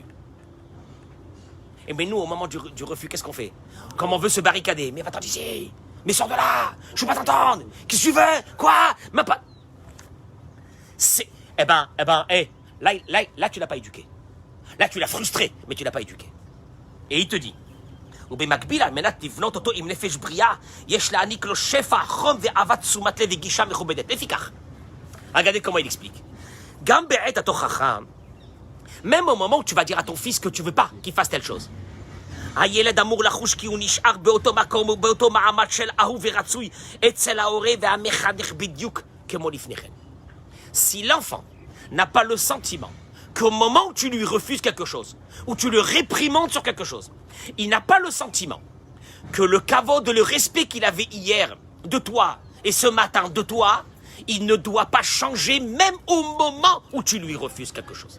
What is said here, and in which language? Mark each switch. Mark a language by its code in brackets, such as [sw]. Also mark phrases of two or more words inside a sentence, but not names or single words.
[fr] Et mais nous, au moment du refus, qu'est-ce qu'on fait? Comme on veut se barricader. Mais va-t'en d'ici. Mais sors de là. Je veux pas t'entendre. Qu'est-ce que tu veux? Quoi? Même pas. C'est... Là, tu l'as pas éduqué. Là, tu l'as frustré, mais tu l'as pas éduqué. Et il te dit, [he] ובמקביל, על מנת לבנות אותו עם נפש בריאה, יש להעניק לו שפע, חום ואהבת תשומת לב וגישה מכובדת. לפיכך, [fr] regardez comment il explique. [he] גם בעת התוכחה, [fr] même au moment où tu vas dire à ton fils que tu veux pas qu'il fasse telle chose. [he] הילד אמור לחוש כי הוא נשאר באותו מקום ובאותו מעמד של אהוב ורצוי אצל ההורה והמחנך בדיוק כמו לפני כן. [fr] Si l'enfant n'a pas le sentiment qu'au moment où tu lui refuses quelque chose, ou tu le réprimandes sur quelque chose, il n'a pas le sentiment que le kavod, le respect qu'il avait hier de toi et ce matin de toi, il ne doit pas changer même au moment où tu lui refuses quelque chose.